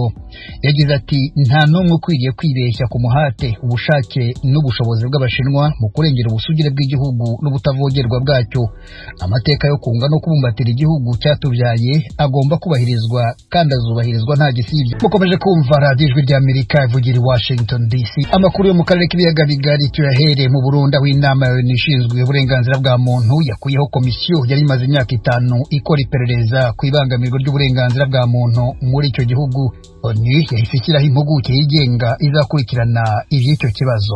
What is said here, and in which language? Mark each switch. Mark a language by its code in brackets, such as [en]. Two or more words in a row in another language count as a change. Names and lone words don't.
[rw] Yagize ati, nta n'umwe ukwiriye kwibeshya ku muhate, ubushake n'ubushobozi bw'Abashinwa mu kurengera ubusugire bw'igihugu n'ubutavogerwa bwacyo. Amateka yo kunga no kubumbatira igihugu cyatubyaye agomba kubahirizwa kandi azubahirizwa nta gisibye. Mukomeje kumva Radio Ijwi ry'Amerika ivugira i Washington DC. Amakuru yo mu karere k'ibiyaga bigari tuyahereye mu Burundi, aho inama ishinzwe uburenganzira bwa muntu yakuyeho komisiyo yari imaze imyaka 5 ikora iperereza ku ibangamirwa ry'uburenganzira bwa muntu muri icyo gihugu. ONU yahise ishyiraho impuguke yigenga izakurikirana iby'icyo kibazo.